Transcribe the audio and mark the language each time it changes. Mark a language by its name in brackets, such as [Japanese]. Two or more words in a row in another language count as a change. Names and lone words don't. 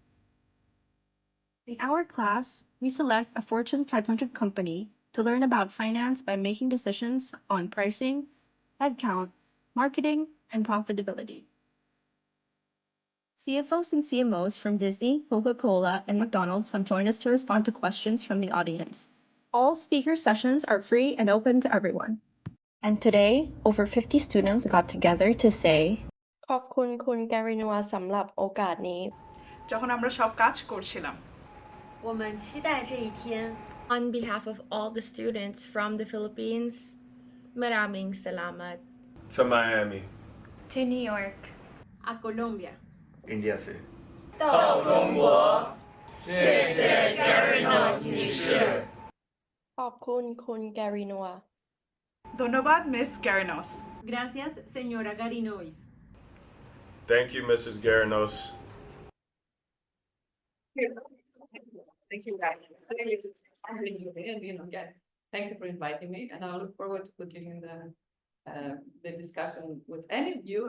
[English] In our class, we select a Fortune 500 company to learn about finance by making decisions on pricing, headcount, marketing, and profitability. CFOs and CMOs from Disney, Coca-Cola, and McDonald's have joined us to respond to questions from the audience. All speaker sessions are free and open to everyone. And today, over 50 students got together to say, [Thai] ขอบคุณคุณการินัวสำหรับโอกาสนี้ [Bangla] যখন আমরা সব কাজ করছিলাম [Chinese] 我们期待这一天 [English] on behalf of all the students from the Philippines, [Filipino] maraming salamat. [English] To Miami. to New York [Spanish] a Colombia [Hindi] India से [Chinese] 到中国谢谢 Garinois 女士 [Thai] ขอบคุณคุณการินัว [Bangla] ধন্যবাদ মিস Garinois [Spanish] Gracias señora Garinois [English] Thank you, Mrs. Garanos. Thank you, guys. You know, again, thank you for inviting me, and I look forward to continuing the discussion with any of you.